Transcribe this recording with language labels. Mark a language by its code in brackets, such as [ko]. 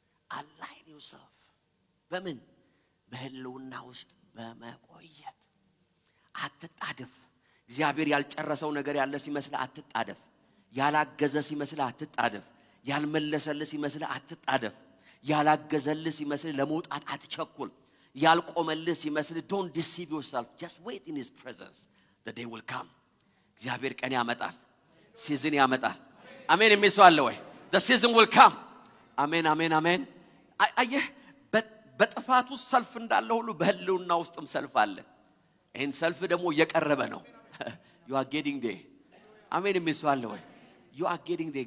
[en] align yourself [am] በምን በህልውና ውስጥ በመቆየት አትጣደፍ እግዚአብሔር ያልጨረሰው ነገር ያለ ሲመስል አትጣደፍ ያላገዘ ሲመስል አትጣደፍ ያልመለሰልህ ሲመስል አትጣደፍ ያላገዘልህ ሲመስል ለመውጣት አትቸኩል ያልቆመልህ ሲመስል [en] don't deceive yourself. Just wait in his presence. The day will come. [am] እግዚአብሔር ቀን ያመጣል፣ ሲዝን ያመጣል። አሜን የሚል ሰው አለ ወይ? [en] The season will come. [am] አሜን አሜን አሜን። አየህ በጥፋት ውስጥ ሰልፍ እንዳለ ሁሉ በህልውና ውስጥም ሰልፍ አለ። ይሄን ሰልፍ ደግሞ እየቀረበ ነው። [en] you are getting there. [am] አሜን የሚል ሰው አለ ወይ? you are getting there.